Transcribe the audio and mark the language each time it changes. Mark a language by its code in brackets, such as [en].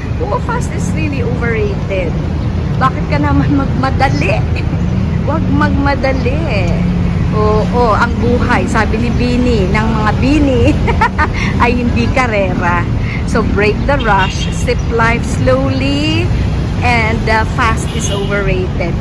[en] Oo, fast is really overrated. [tl] Bakit ka naman magmadali? Huwag magmadali. Oo, ang buhay, sabi ni Bini, ng mga Bini, ay hindi karera. [en] So, break the rush, sip life slowly, and fast is overrated.